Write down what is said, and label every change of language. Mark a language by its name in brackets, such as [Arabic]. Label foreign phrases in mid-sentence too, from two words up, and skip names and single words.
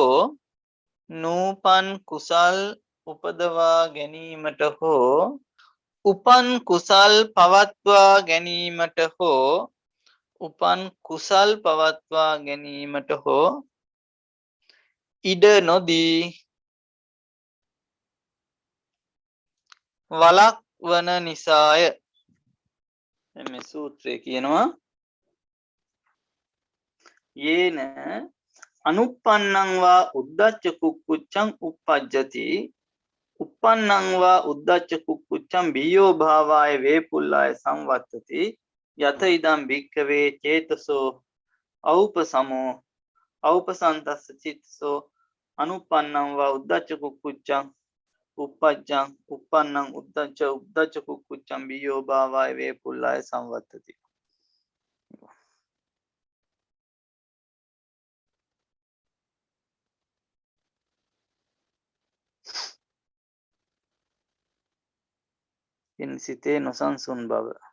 [Sinhala] හෝ උපන් කුසල් පවත්වා ගැනීමට හෝ ඉඩ නොදී වළක්වන නිසාය. මේ සූත්‍රය කියනවා [Pali] යේන අනුප්පන්නං වා උද්දච්ච කුක්කුච්චං uppajjati uppannං වා උද්දච්ච කුක්කුච්චං බියෝ භාවාය වේපුල්ලාය සංවත්තති යත ඉදම් භික්ඛවේ චේතසෝ ඖපසන්තස්ස චිත්තසෝ අනුප්පන්නං වා උද්දච්ච කුක්කුච්චං uppannං උද්දච්ච කුක්කුච්චං බියෝ භාවාය වේපුල්ලාය සංවත්තති. [Sinhala] සිතේ නොසන්සුන් බව.